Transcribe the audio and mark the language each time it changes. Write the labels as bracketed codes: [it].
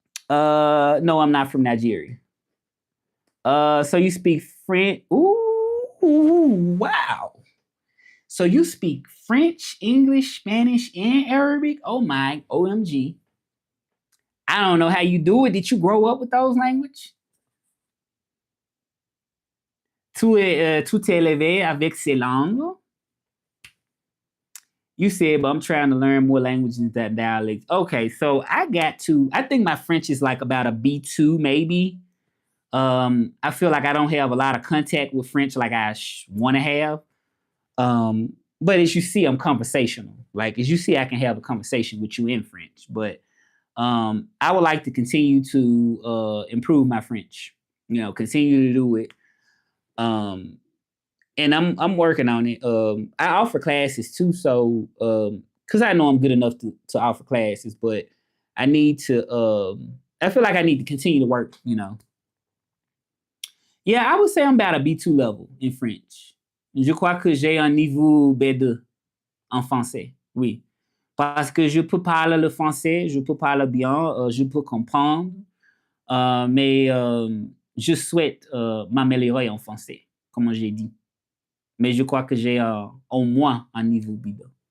[en] No, I'm not from Nigeria. So you speak French? Ooh, wow. So you speak French, English, Spanish, and Arabic? Oh my, OMG. I don't know how you do it. Did you grow up with those languages? [fr] Tu t'es élevé avec ces langues? [en] You said, but I'm trying to learn more languages that dialects. Okay, so I think my French is like about a B2 maybe. I feel like I don't have a lot of contact with French like I want to have. But as you see, I'm conversational. Like as you see, I can have a conversation with you in French. But I would like to continue to improve my French. Continue to do it. And I'm working on it. I offer classes too, so because I know I'm good enough to offer classes, but I need to. I feel like I need to continue to work. Yeah, I would say I'm about a B2 level in French. [fr] Je crois que j'ai un niveau B2 en français. Oui. Parce que je peux parler le français, je peux parler bien, je peux comprendre, mais je souhaite m'améliorer en français, comme j'ai dit. Mais je crois que j'ai au moins un niveau B2.